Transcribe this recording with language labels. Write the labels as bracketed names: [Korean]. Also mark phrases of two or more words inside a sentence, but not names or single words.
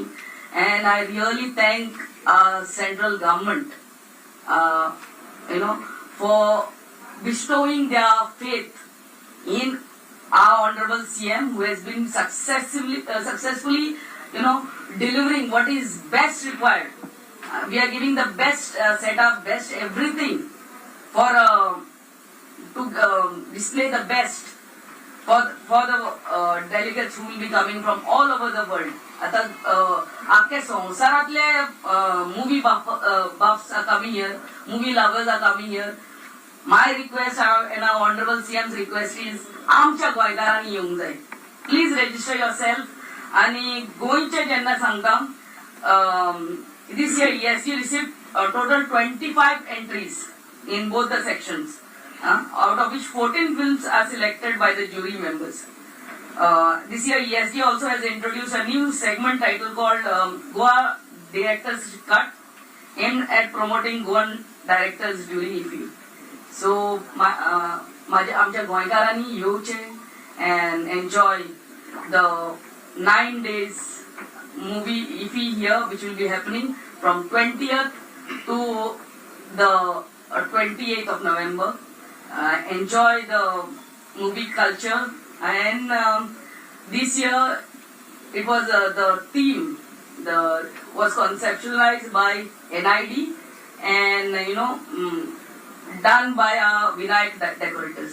[English] And I really thank our central government, you know, for bestowing their faith in our Honorable CM, who has been successfully, you know, delivering what is best required. We are giving the best setup, best everything for to display the best for the delegates who will be coming from all over the world. [Konkani] आता आख्या संवसारातले [English] movie buffs are coming here, movie lovers are coming here. My request and our Honorable CM's request is [Konkani] आमच्या गोंयकारांनी येवंक जाय. [English] Please register yourself. [Konkani] आणि गोंयचे जेन्ना सांगता, [English] this year ESG received a total 25 entries in both the sections, out of which 14 films are selected by the jury members. This year ESG also has introduced a new segment title called Goa Directors Cut, aimed at promoting Goan directors during IFFI. So [Konkani] आमच्या गोंयकारांनी येवचे [English] and enjoy the 9 days movie IFFI here, which will be happening from 20th to the 28th of November. Enjoy the movie culture, and this year it was the theme was conceptualized by NID and you know done by our Vinayak decorators.